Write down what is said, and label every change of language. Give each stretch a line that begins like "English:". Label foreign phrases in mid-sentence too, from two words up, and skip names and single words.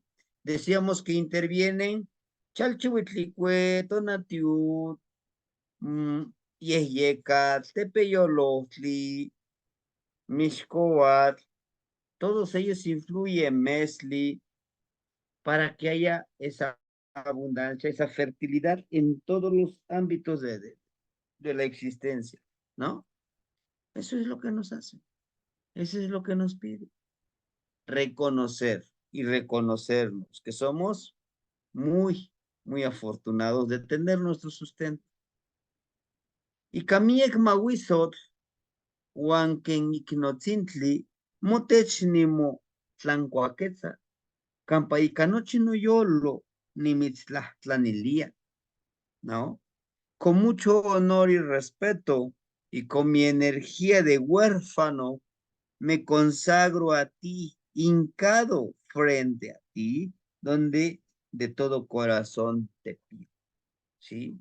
Spanish: Decíamos que intervienen Chalchihuitlicue, Tonatiuh, mm, Yehyecatl, Tepeyolotli, Mixcoatl, todos ellos influyen, Mesli, para que haya esa abundancia, esa fertilidad en todos los ámbitos de la existencia, ¿no? Eso es lo que nos hace, eso es lo que nos pide, reconocer y reconocernos que somos muy, muy afortunados de tener nuestro sustento.
Nahuatl languages: Y kamiek mawisot, huanken iknotzintli, motechnimo tlancuaquetza, campaicanochi no yolo, nimitzlahtlanilía,
Spanish: ¿no? Con mucho honor y respeto y con mi energía de huérfano, me consagro a ti, hincado frente a ti, donde de todo corazón te pido, ¿sí?